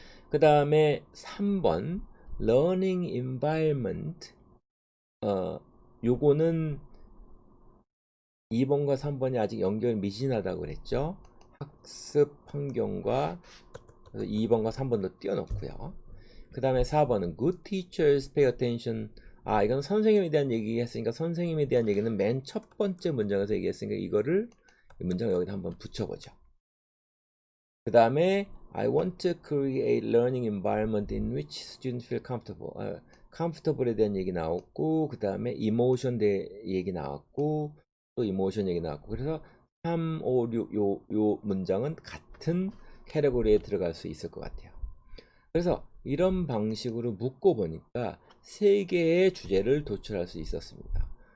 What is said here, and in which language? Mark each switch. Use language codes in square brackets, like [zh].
[ko] 그 다음에 3번 learning environment 요거는 2번과 3번이 아직 연결이 미진하다고 그랬죠. 학습 환경과 2번과 3번도 띄워놓고요. 그 다음에 4번은 [en] good teachers pay attention. [ko] 이건 선생님에 대한 얘기 했으니까 선생님에 대한 얘기는 맨 첫 번째 문장에서 얘기했으니까 이거를 이 문장 여기다 한번 붙여보죠. 그 다음에 [en] I want to create learning environment in which students feel comfortable. [ko] comfortable에 대한 얘기 나왔고, 그 다음에 emotion 얘기 나왔고, 또 emotion 얘기 나왔고. 그래서 3, 5, 6 요 문장은 같은 캐테고리에 들어갈 수 있을 것 같아요. 그래서 이런 방식으로 묶어 보니까 3개의 주제를 도출할 수 있었습니다.